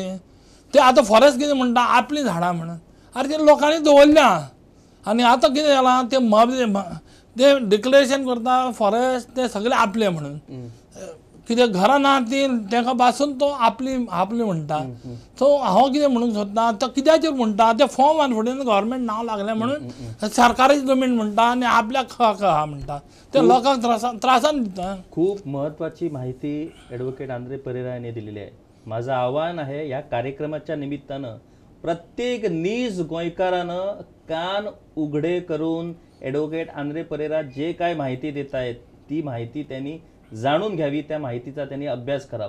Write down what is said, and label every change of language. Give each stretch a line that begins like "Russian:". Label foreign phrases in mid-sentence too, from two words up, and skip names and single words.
Konkani: ते आतां फॉरेस्ट कितें म्हणटा आपलीं झाडां म्हणून अरे ते लोकांनी दवरल्या आनी आतां कितें जालां ते डिक्लेरेशन करता फॉरेस्ट ते सगळे आपले म्हणून कितें घरां ना ती ताका पासून तो आपली म्हणटा. सो हांव कितें म्हणूंक सोदता तो कित्याचेर म्हणटा ते फॉर्म 114 गव्हर्मेंट नांव लागलें म्हणून सरकारी जमीन म्हणटा आनी आपल्याक हक आहा म्हणटा ते लोकांक त्रासान दिता.
Marathi: खूप महत्त्वाची माहिती ॲडव्होकेट आंद्रे परेरा यांनी दिलेली आहे. माझं आव्हान आहे या कार्यक्रमाच्या निमित्तानं प्रत्येक नीज गोंयकारानं कान उघडे करून ॲडव्होकेट आंद्रे परेरा जे काय माहिती देत आहेत ती माहिती त्यांनी जाणून घ्यावी, त्या माहितीचा त्यांनी अभ्यास करावा.